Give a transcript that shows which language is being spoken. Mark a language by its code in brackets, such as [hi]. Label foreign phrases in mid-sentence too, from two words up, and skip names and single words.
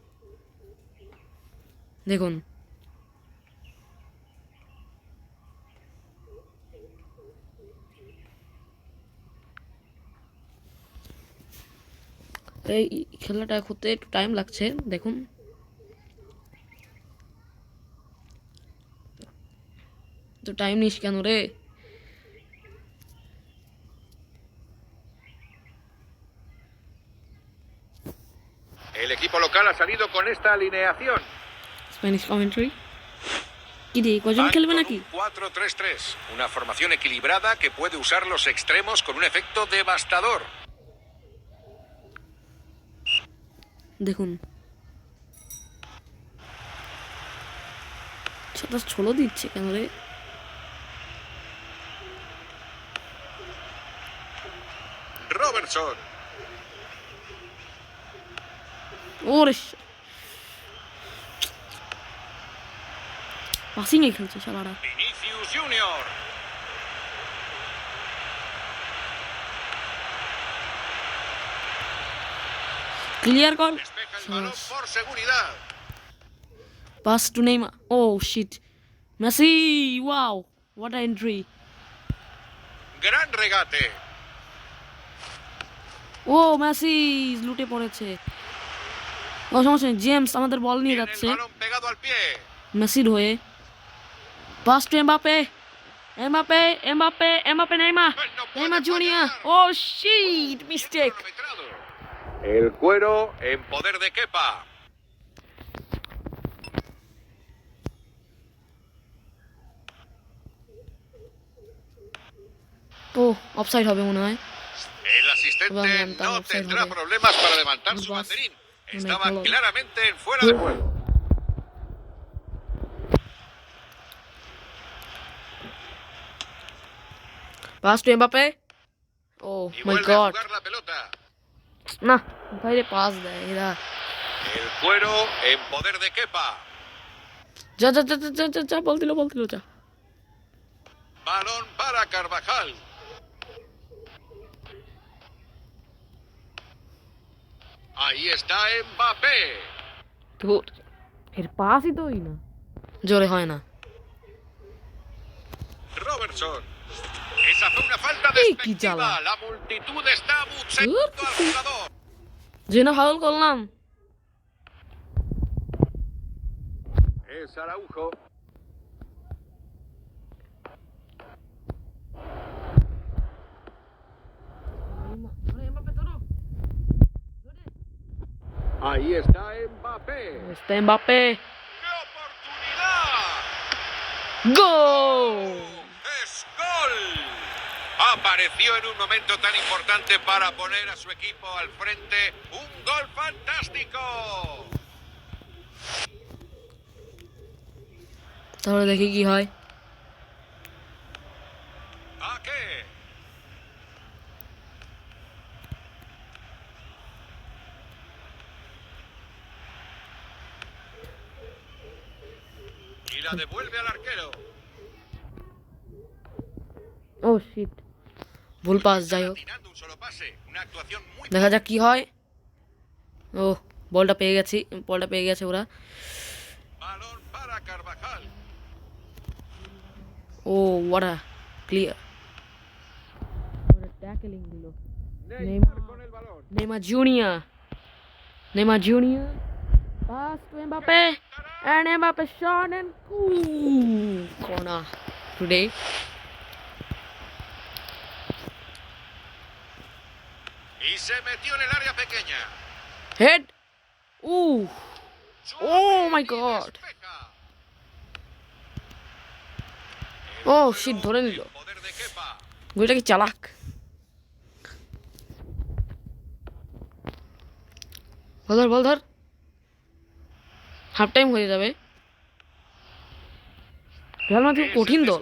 [bn] দেখুন, এই খেলাটা হতে একটু টাইম লাগছে। দেখুন, তো টাইম নিস কেন রে? [es] El equipo local ha salido con esta alineación. [en] Spanish commentary [bn] কি রে, কজন [es] Van [bn] খেলবে [es] con [bn] নাকি? [es] un 4-3-3, una formación equilibrada que puede usar los extremos con un efecto devastador. [bn] দেখুন, ছোলো দিচ্ছে কেন রে? Robertson. ওরে পাসিংয়ে খেলছে শালারা। Vinicius Junior. ক্লিয়ার কর। [es] Despeja el balón por seguridad. [en] Pass to Neymar. Oh shit, Messi! Wow, what a entry! [es] Gran regate. [bn] ও মেসি লুটে পড়েছে। ও সমস্যা নেই, জেমস আমাদের বল নিয়ে [es] Tiene el [bn] যাচ্ছে [es] balón pegado al pie. [bn] মেসির হয়ে। [en] Pass to Mbappé, Mbappé, Mbappé, Mbappé, Neymar Junior. Oh shit, mistake. [es] El cuero en poder de Kepa. [bn] ও অফসাইড হবে মনে হয়। [es] El asistente Vamos, no vamos, tendrá vamos. problemas para levantar su Vamos. banderín. Me Estaba coló. claramente en fuera de juego. [en] Pass to Mbappé. ও [es] Y [en] মাই [es] vuelve a [en] গড, [es] jugar la pelota. [bn] না বাইরে পাস দেয় এরা। [es] El cuero en poder de Kepa. [bn] যা যা যা যা যা যা, বল দিল যা। [es] Balón para Carvajal. Ahí está Mbappé. [bn] ধুর, এর পাসই তো না, জোরে হয় না। [es] Robertson. Esa fue una falta ¡Ey, qué despectiva. chala! La multitud está buceando al jugador. [bn] যে না ফাউল করলাম। [es] Es Araujo. Ahí está Mbappé. Está Mbappé. ¡Qué oportunidad! ¡Gol! ¡Es gol! Apareció en un momento tan importante para poner a su equipo al frente. ¡Un gol fantástico! [bn] তাহলে দেখি কি হয়। [es] ¿A qué? Y la devuelve al arquero. [en] Oh shit, [bn] ভুল পাস। যাই হোক, [es] Tirando un solo pase. Una actuación muy [bn] দেখা যাক কি হয়। ও বলটা পেয়ে গেছে ওরা। [es] balón para Carvajal. [bn] ও ওয়াটা ক্লিয়ার, ট্যাকলিং দিল। [es] Neymar con el balón. [en] Neymar Junior, pass to Mbappé. [es] ¡Tarán! [en] And Mbappe shot and ooh, corner today. [es] Y se metió en el área pequeña. [en] Head. Ooh. Oh my [es] Suave y [en] god. [es] despeja. [en] Oh [es] El [en] shit, [es] juego [bn] ধরে [es] en [bn] নিল। [es] poder de Kepa. [bn] গুলিটা কি চালাক। বল ধর। [en] half time [bn] হয়ে যাবে। রিয়াল মাদ্রিদ [es] Es [bn] কঠিন [es] el [bn] দল।